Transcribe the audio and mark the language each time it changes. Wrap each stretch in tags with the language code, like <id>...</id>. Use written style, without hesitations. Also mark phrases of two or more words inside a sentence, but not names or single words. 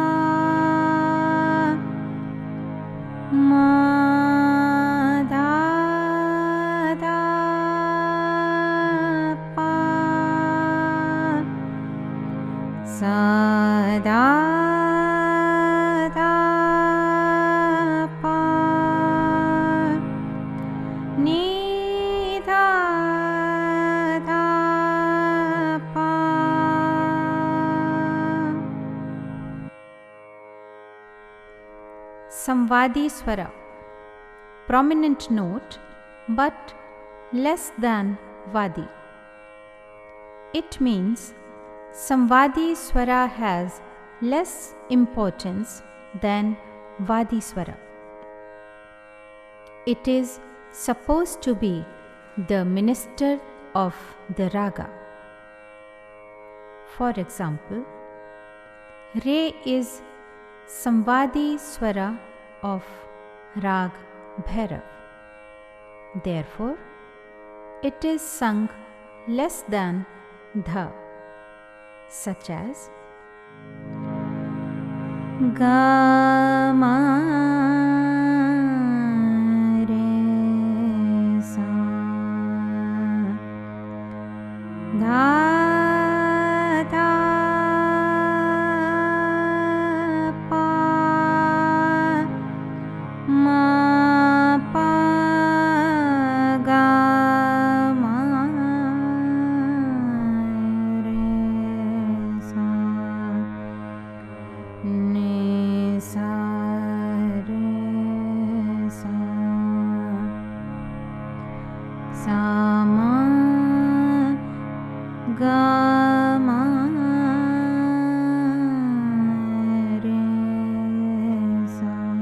<hi>ma dha dha pa sa da dha pa ni dha dha pa. Samvadi Swara,</hi> <en>prominent note but less than Vadi. It means</en> <hi>Samvadi Swara</hi> <en>has less importance than</en> <hi>Vadi Swara.</hi> <en>It is supposed to be the minister of the raga. For example, Re is</en> <hi>Samvadi Swara</hi> <en>of Rag Bhairav. Therefore, it is sung less than Dha, such as</en> <hi>Ga ma re sa dha dha pa ma pa ga ma re sa ni sa re sa sa ma ga ma re sa.</hi>